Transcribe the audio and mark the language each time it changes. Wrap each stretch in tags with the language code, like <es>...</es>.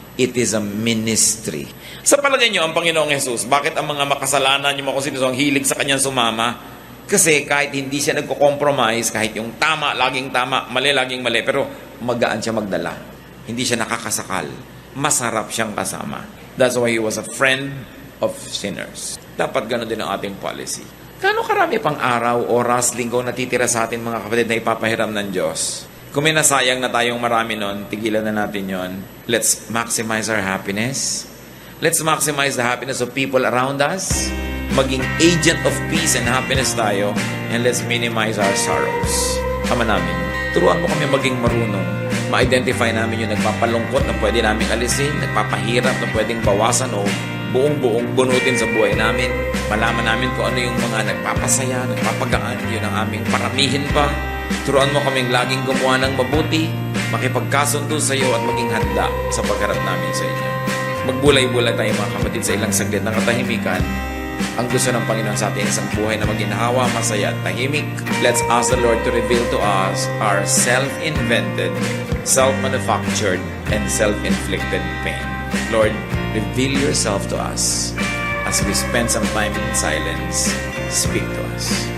<en>It is a ministry.</en> <tl>Sa palagay nyo, ang Panginoong Jesus, bakit ang mga makasalanan, yung mga kung ang hilig sa kanyang sumama? Kasi kahit hindi siya nagko-compromise, kahit yung tama, laging tama, mali, laging mali, pero magaan siya magdala. Hindi siya nakakasakal. Masarap siyang kasama.</tl> <en>That's why He was a friend of sinners.</en> <tl>Dapat gano'n din ang ating policy. Kano karami pang araw, oras, linggo natitira sa atin mga kapatid na ipapahiram ng Diyos? Kung may nasayang na tayong marami nun, tigilan na natin yon.</tl> <en>Let's maximize our happiness. Let's maximize the happiness of people around us.</en> <tl>Maging</tl> <en>agent of peace and happiness</en> <tl>tayo.</tl> <en>And let's minimize our sorrows.</en> <tl>Ama namin, turuan mo kami maging marunong. Ma-identify namin yung nagpapalungkot na pwede namin alisin, nagpapahirap na pwedeng bawasan o buong-buong bunutin sa buhay namin. Malaman namin kung ano yung mga nagpapasaya, nagpapagaan, yun ang aming paramihin pa. Turuan mo kaming laging gumawa ng mabuti, makipagkasundo sa iyo at maging handa sa pagharap namin sa inyo. Magbulay-bulay tayo mga kapatid sa ilang saglit ng katahimikan. Ang gusto ng Panginoon sa atin isang buhay na maginhawa, masaya at tahimik.</tl> <en>Let's ask the Lord to reveal to us our self-invented, self-manufactured, and self-inflicted pain. Lord, reveal yourself to us as we spend some time in silence. Speak to us.</en>